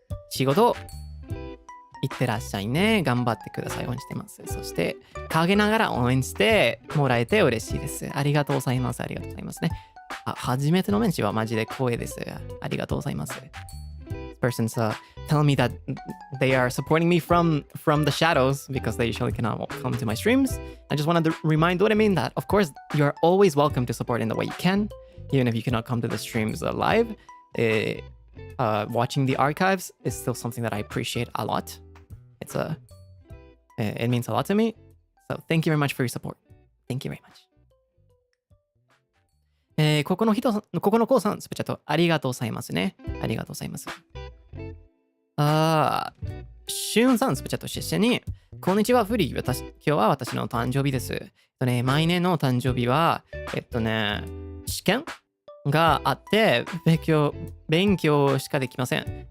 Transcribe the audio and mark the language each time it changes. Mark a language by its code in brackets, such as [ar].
[ja] 仕事いってらっしゃいね。頑張ってください。応援してます。そして、陰ながら応援してもらえて嬉しいです。ありがとうございます。ありがとうございますね。初めてのメンチはマジで光栄です。ありがとうございます。 [en] Persons telling me that they are supporting me from the shadows because they usually cannot come to my streams. I just wanted to remind Doremin that, of course, you are always welcome to support in the way you can, even if you cannot come to the streams live. Watching the archives is still something that I appreciate a lot. It means a lot to me. So thank you very much for your support. Thank you very much. [ja] ここのこうさん、スペチャットありがとうございますね。ありがとうございます。しゅんさん、スペチャットしてに、こんにちは、フリー。今日は私の誕生日です。毎年の誕生日は、試験があって、勉強しかできません。